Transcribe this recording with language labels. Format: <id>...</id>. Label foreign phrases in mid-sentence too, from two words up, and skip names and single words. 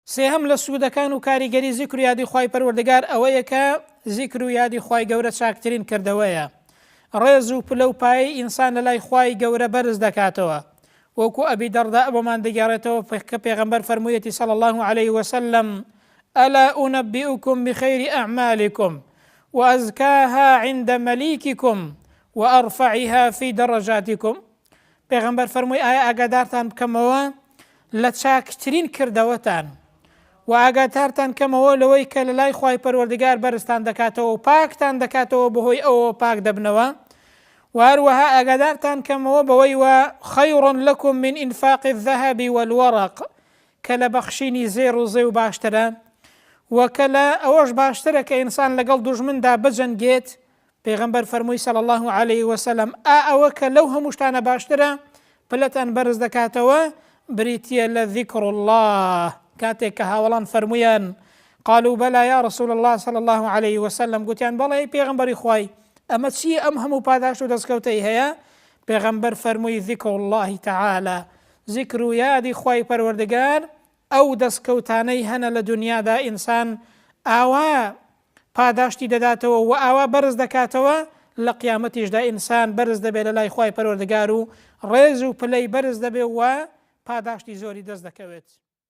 <ckb>سێهەم لە سوودەکان و کاریگەری زیکر و یادی خوای پەروەردگار ئەوەیە کە زیکر و یادی خوای گەورە چاکترین کردەوەیە. ڕێز و پلە و پایەی ئینسان لە لای خوای گەورە بەرز دەکاتەوە. وەکو ئەبی دەڕدا بۆمان دەگەڕێتەوە کە پێغەمبەر فەرموویەتی</ckb> <ar>صلی الله عليه وسلم: ألا أنبئكم بخير أعمالكم وأزكاها عند مليككم وأرفعها في درجاتكم.</ar> <ckb>پێغەمبەر فەرمووی ئایا ئاگادارتان بکەمەوە لە چاکترین کردەوەتان و ئاگادارتان کەمەوە لەوەی کە لە لای خوای پەروەردگار بەرزتان دەکاتەوە و پاکتان دەکاتەوە بەهۆی ئەوە پاک دەبنەوە. و هەروەها ئاگادارتان کەمەوە بەوەی وە</ckb> <ar>خەیڕ لەکم من ئینفاق الذهب والورق</ar> <ckb>کە لە بەخشینی زێڕ و زێ و باشترە و کە لە ئەوەش باشترە کە ئینسان لەگەڵ دوژمندا بجەنگێت. پێغەمبەر فەرمووی</ckb> <ar>صلی الله عليه وسلم</ar> <ckb>ئەوە کە لەو هەموو شتانە باشترە پلەتان بەرز دەکاتەوە بریتیە لە</ckb> <ar>ذیکر الله.</ar> <ckb>کاتێک کە هاوڵان فەرموویان</ckb> <ar>قالوا بەلا یا رسول الله صلی الله عليه وسلم،</ar> <ckb>گوتیان بەڵێ پێغەمبەری خوای ئەمە چییە ئەم هەموو پاداش و دەستکەوتەی هەیە؟ پێغەمبەر فەرمووی</ckb> <ar>ذیکر الله تعالى،</ar> <ckb>ذیکر و یادی خوای پەروەردگار ئەو دەستکەوتانەی هەنە لە دنیادا ئینسان ئاوا پاداشتی دەداتەوە و ئاوا بەرز دەکاتەوە، لە قیامەتیشدا ئینسان بەرز دەبێت لە لای خوای پەروەردگار و ڕێز و پلەی بەرز دەبێت و پاداشتی زۆری دەست دەکەوێت.</ckb>